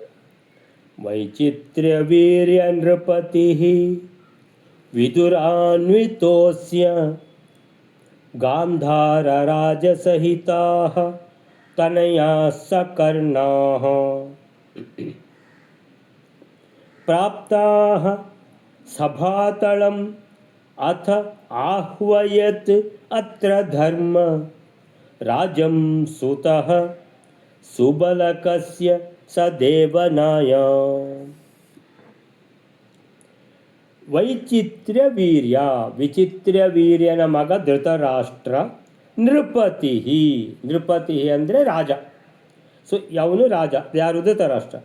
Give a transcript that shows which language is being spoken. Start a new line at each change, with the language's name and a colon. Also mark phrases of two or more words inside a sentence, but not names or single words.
Sanskrit: ವೈಚಿತ್ರ್ಯ ವೀರ್ಯ ನೃಪತಿ ವಿದುರಾನ್ವಿತೋಸ್ಯ ಗಾಂಧಾರ ರಾಜಸಹಿತಾ ತನಯಾ ಸಕರ್ಣಾಃ ಪ್ರಾಪ್ತಾಃ ಸಭಾತಳಂ ಅಥ ಆಹ್ವಯತ್ ಅತ್ರ ಧರ್ಮ ರಾಜಂ ಸುತಃ ಸುಬಲಕಸ್ಯ ಸ ದೇವನಾಯ. ವೈಚಿತ್ರ್ಯ ವೀರ್ಯ
Kannada: ವಿಚಿತ್ರ ವೀರ್ಯನ ಮಗ ಧೃತರಾಷ್ಟ್ರ ನೃಪತಿ. ನೃಪತಿ ಅಂದರೆ ರಾಜ. ಸೊ ಅವನು ರಾಜ ಯಾರು? ಧೃತರಾಷ್ಟ್ರ.